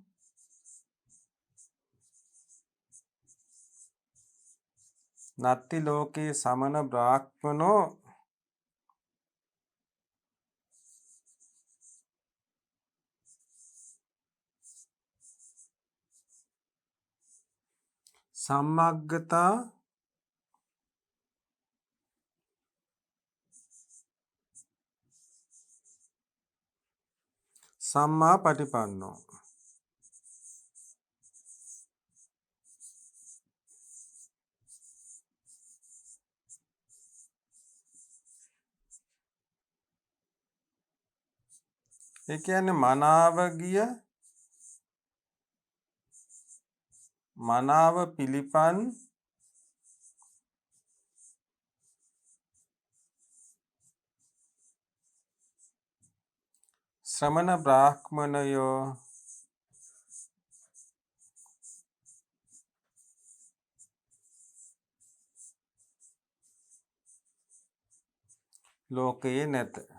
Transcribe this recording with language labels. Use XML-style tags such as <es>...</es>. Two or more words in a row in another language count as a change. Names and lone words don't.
<pi>නත්ති ලෝකේ සමන බ්‍රාහ්මනෝ සම්මග්ගතා සම්මා පටිපන්නෝ.</pi> <si>ඒ කියන්නේ මනාව පිළිපන් ශ්‍රමණ බ්‍රාහ්මණයෝ ලෝකයේ නැත.</si>